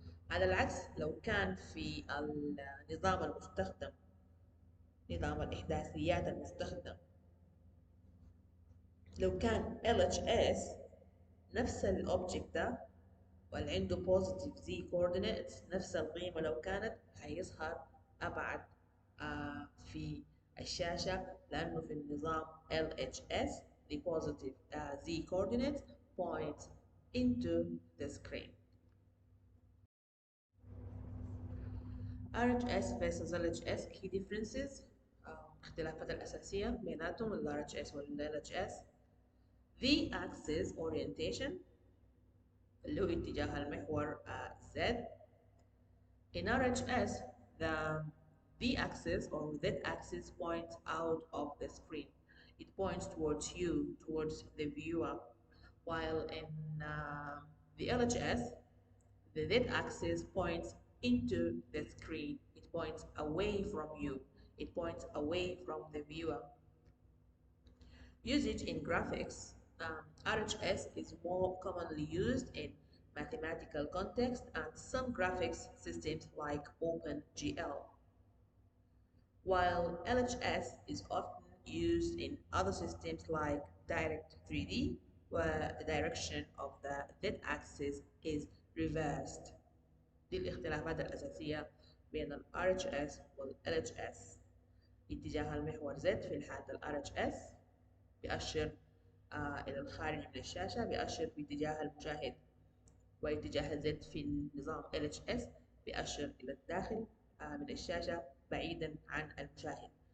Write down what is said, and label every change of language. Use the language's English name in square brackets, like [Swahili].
[Arabic] على العكس لو كان في النظام المستخدم، نظام الإحداثيات المستخدم، لو كان LHS نفس الأوبجكت ده واللي عنده positive z coordinates نفس القيمة لو كانت هيظهر أبعد في الشاشة، لأنه في النظام LHS [English] the positive z coordinates points into the screen. RHS versus LHS key differences. [Arabic] الاختلافات الأساسية بيناتهم ال RHS وال LHS. [English] The axis orientation [Arabic] اللي هو اتجاه المحور Z. [English] In RHS, the axis or Z axis points out of the screen. It points towards you, towards the viewer. While in the LHS, the Z axis points into the screen. It points away from you. It points away from the viewer. Usage in graphics. RHS is more commonly used in mathematical context and some graphics systems like OpenGL, while LHS is often used in other systems like Direct 3D, where the direction of the z-axis is reversed. [Arabic] دي الاختلافات الأساسية بين ال RHS وال LHS. اتجاه المحور Z في الحالة ال RHS بيأشر إلى الخارج من الشاشة، بيأشر باتجاه المشاهد، واتجاه Z في النظام LHS بيأشر إلى الداخل من الشاشة بعيدا عن المشاهد.